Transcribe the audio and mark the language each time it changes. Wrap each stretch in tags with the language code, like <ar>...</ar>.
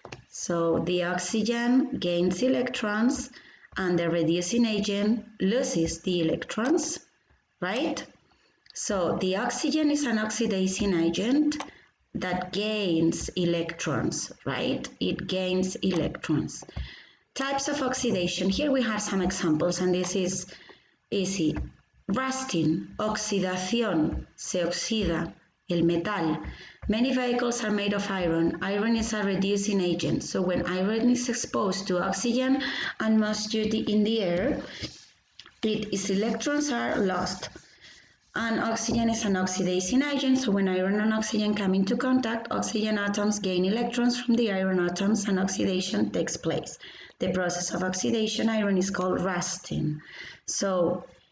<en>So the oxygen gains electrons and the reducing agent loses the electrons, right? So the oxygen is an oxidizing agent that gains electrons, right? It gains electrons. Types of oxidation. Here we have some examples, and this is easy.</en> <es>Rusting, oxidación, se oxida el metal.</es> <en>Many vehicles are made of iron. Iron is a reducing agent. So when iron is exposed to oxygen and moisture in the air, its electrons are lost. And oxygen is an oxidizing agent. So when iron and oxygen come into contact, oxygen atoms gain electrons from the iron atoms and oxidation takes place. The process of oxidation, iron, is called rusting. So</en>